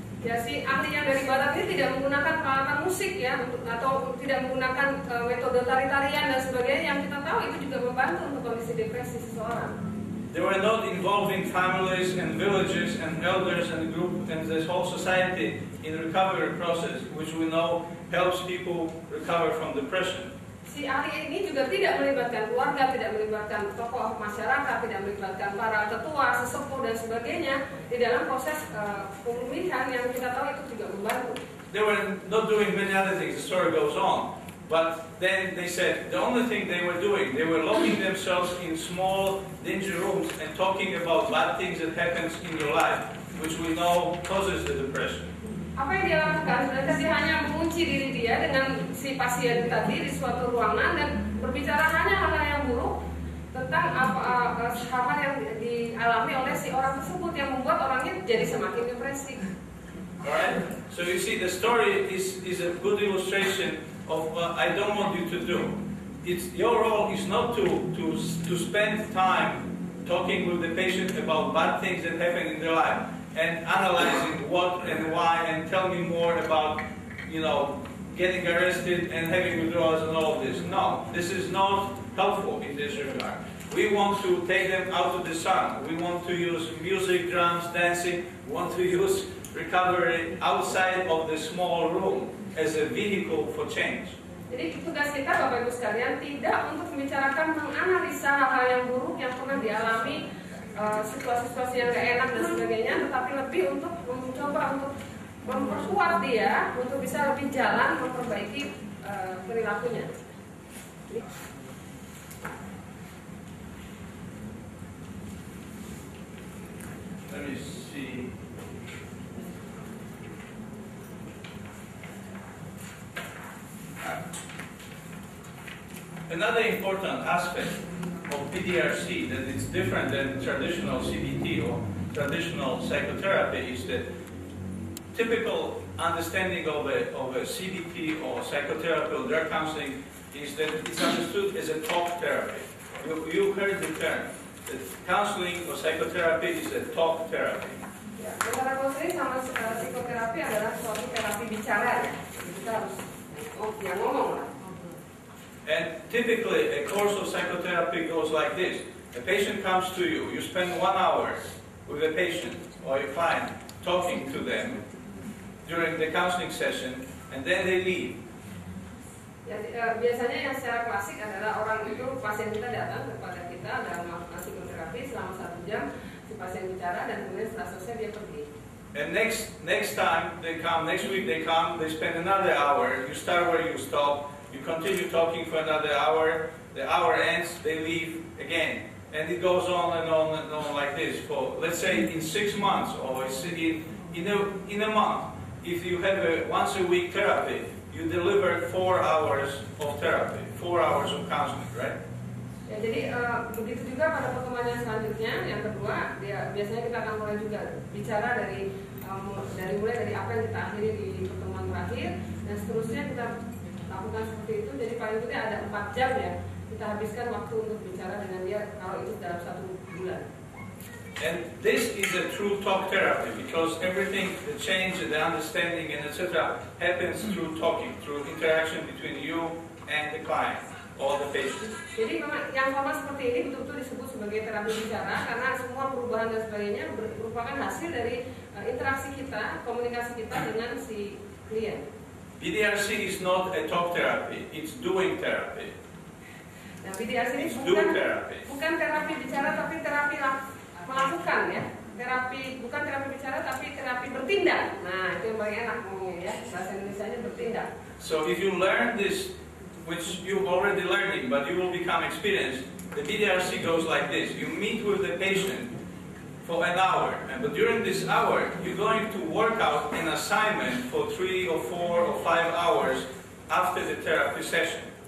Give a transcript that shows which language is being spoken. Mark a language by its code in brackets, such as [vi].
[id] Ya, si ahli yang dari Barat ini tidak menggunakan peralatan musik ya, atau tidak menggunakan metode tari-tarian dan sebagainya yang kita tahu itu juga membantu untuk kondisi depresi seseorang. [en] They were not involving families and villages and elders and group and this whole society in the recovery process, which we know helps people recover from depression. [id] Si ahli ini juga tidak melibatkan keluarga, tidak melibatkan tokoh masyarakat, tidak melibatkan para tetua, sesepuh dan sebagainya di dalam proses pemulihan yang kita tahu itu juga membantu. [en] They were not doing many other things. The story goes on. But then they said the only thing they were doing, they were locking themselves in small, dingy rooms and talking about bad things that happens in your life, which we know causes the depression. [id] Apa yang dia lakukan? Sebenarnya dia hanya mengunci diri dia dengan si pasien tadi di suatu ruangan dan berbicara hanya hal-hal yang buruk tentang hal-hal yang dialami oleh si orang tersebut yang membuat orangnya jadi semakin depresi. [en] Alright? So you see, the story is a good illustration of what I don't want you to do. Your role is not to spend time talking with the patient about bad things that happen in their life and analyzing what and why and tell me more about, you know, getting arrested and having withdrawals and all of this. No, this is not helpful in this regard. We want to take them out of the sun. We want to use music, drums, dancing. We want to use recovery outside of the small room as a vehicle for change. [id] Jadi tugas kita Bapak Ibu sekalian tidak untuk membicarakan menganalisa hal-hal yang buruk yang pernah dialami, situasi-situasi yang gak enak dan sebagainya, tetapi lebih untuk mencoba untuk memperkuat dia untuk bisa lebih jalan memperbaiki perilakunya. [en] Let me see. Another important aspect of PDRC that is different than traditional CBT or traditional psychotherapy is that typical understanding of a CBT or psychotherapy or drug counseling is that it's understood as a talk therapy. You heard the term. That counseling or psychotherapy is a talk therapy. [id] Ya, antara konseling sama psikoterapi adalah suatu terapi bicara ya. Kita harus ngomong lah. [en] And typically, a course of psychotherapy goes like this. A patient comes to you. You spend 1 hour with a patient or a client talking to them during the counseling session, and then they leave. [id] Ya, biasanya yang secara klasik adalah orang itu, pasien kita datang kepada kita dalam melakukan psikoterapi selama 1 jam, si pasien bicara dan kemudian setelah selesai dia pergi. [en] And next time they come, next week they come, they spend another hour. You start where you stop. You continue talking for another hour. The hour ends, they leave again. And it goes on and on and on like this for, let's say, in 6 months or in a month. If you have a once a week therapy, you deliver 4 hours of therapy, 4 hours of counseling, right? [id] Ya, jadi begitu juga pada pertemuan yang selanjutnya, yang kedua, biasanya kita akan mulai juga bicara dari mulai dari apa yang kita akhiri di pertemuan terakhir dan seterusnya kita lakukan seperti itu. Jadi paling tidak ada 4 jam ya kita habiskan waktu untuk bicara dengan dia kalau itu dalam 1 bulan. [en] And this is a true talk therapy because everything, the change, the understanding, and etc. happens through talking, through interaction between you and the client or the patient. [id] Jadi memang yang formal seperti ini betul-betul disebut sebagai terapi bicara karena semua perubahan dan sebagainya merupakan hasil dari interaksi kita, komunikasi kita dengan si klien. [en] PDRC is not a talk therapy, it's doing therapy. [id] Nah, PDRC ini bukan terapi bicara tapi terapi melakukan ya. Terapi bukan terapi bicara tapi terapi bertindak. Nah, itu yang paling enak ngomongnya ya. Bahasa Indonesianya bertindak. [en] So if you learn this, which you've already learning, but you will become experienced, the PDRC goes like this. You meet with the patient for an hour, but during this hour, you're going to work out an assignment for 3 or 4 or 5 hours after the therapy session.